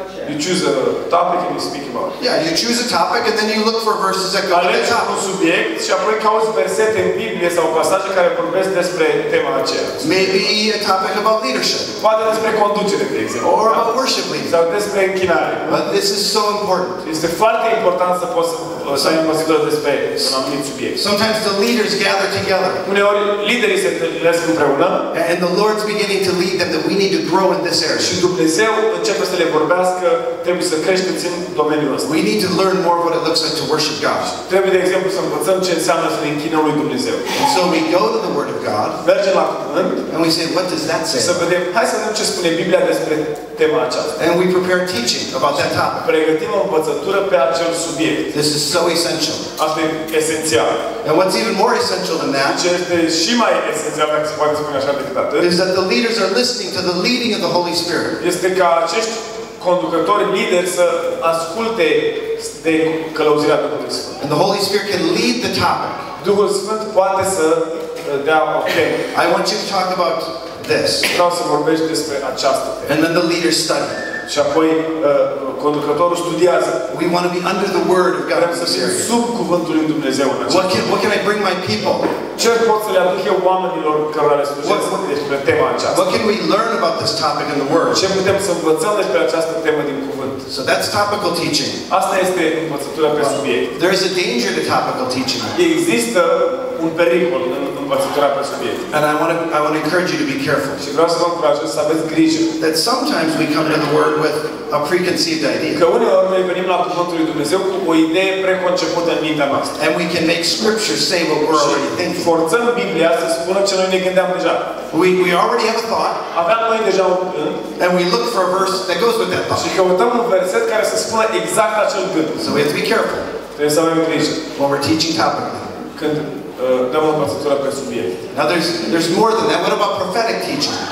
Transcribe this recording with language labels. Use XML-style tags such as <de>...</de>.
<en>You choose a topic and you speak about it. Yeah, you choose a topic and then you look for verses that go with</en> <ro>Alegi</ro> <en>that</en> <ro>un</ro> <en>topic.</en> <ro>subiect și apoi cauți versete în Biblie sau pasaje care vorbesc despre tema aceea.</ro> <en>Maybe a topic about leadership</en> <ro>Poate despre conducere, de exemplu.</ro> <en>or about worship leading.</en> <ro>Sau despre închinare.</ro> <en>But this is so important.</en> <ro>Este foarte important să poți să ai învățătură despre un anumit subiect.</ro> <en>Sometimes the leaders gather together</en> <ro>Uneori liderii se întâlnesc împreună</ro> <en>and the Lord's beginning to lead them that we need to grow in this area.</en> <ro>și Dumnezeu începe să le vorbească, trebuie să creșteți în domeniul ăsta.</ro> <en>We need to learn more what it looks like to worship God.</en> <ro>Trebuie, de exemplu, să învățăm ce înseamnă să ne închinăm lui Dumnezeu.</ro> <en>And so we go to the Word of God</en> <ro>Mergem la cuvânt</ro> <en>and we say, what does that</en> <ro>și să</ro> <en>say?</en> <ro>vedem, hai să vedem ce spune Biblia despre tema aceasta.</ro> <en>And we prepare teaching about that topic.</en> <ro>Pregătim o învățătură pe acel subiect.</ro> <en>This is so essential.</en> <ro>Asta e esențial.</ro> <en>And what's even more essential than that</en> <ro>Ce este și mai esențial, dacă se poate spune așa decât atât,</ro> <en>is that the leaders are listening to the leading of the Holy Spirit.</en> <ro>este ca acești conducători lideri să asculte de călăuzirea Duhului Sfânt.</ro> <en>And the Holy Spirit can lead the topic.</en> <ro>Duhul Sfânt poate să dea o temă.</ro> <en>I want you to talk about this.</en> <ro>Vreau să vorbești despre această temă.</ro> <en>And then the leaders study.</en> <ro>Și apoi conducătorul studiază.</ro> <en>We want to be under the Word of God</en> <ro>Vrem</ro> <en>in</en> <ro>să</ro> <en>this</en> <ro>fim</ro> <en>area.</en> <ro>sub cuvântul lui Dumnezeu în acest</ro> <en>What can I bring my people?</en> <ro>Ce pot să le aduc eu oamenilor cărora le slujesc despre tema aceasta?</ro> <en>What can we learn about this topic in the Word?</en> <ro>Ce putem să învățăm despre această temă din cuvânt?</ro> <en>So that's topical teaching.</en> <ro>Asta este învățătura pe subiect.</ro> <en>There is a danger to topical teaching.</en> <ro>Există un pericol în învățătura pe subiect.</ro> <en>And I want to encourage you to be careful.</en> <ro>Și vreau să vă încurajez să aveți grijă.</ro> <en>That sometimes we come to the Word with a preconceived idea.</en> <ro>Că uneori noi venim la cuvântul lui Dumnezeu cu o idee preconcepută în mintea noastră.</ro> <en>And we can make Scripture say what we're already thinking.</en> <ro>Forțăm Biblia să spună ce noi ne gândeam deja.</ro> <en>We already have a thought.</en> <ro>Aveam noi deja un gând.</ro> <en>And we look for a verse that goes with that thought.</en> <ro>Și căutăm un verset care să spună exact acel gând.</ro> <en>So we have to be careful</en> <ro>Trebuie să avem grijă</ro> <en>when we're teaching topically.</en> <ro>când dăm o învățătură pe subiect.</ro> <en>Now there's more than that. What about prophetic teaching?</en>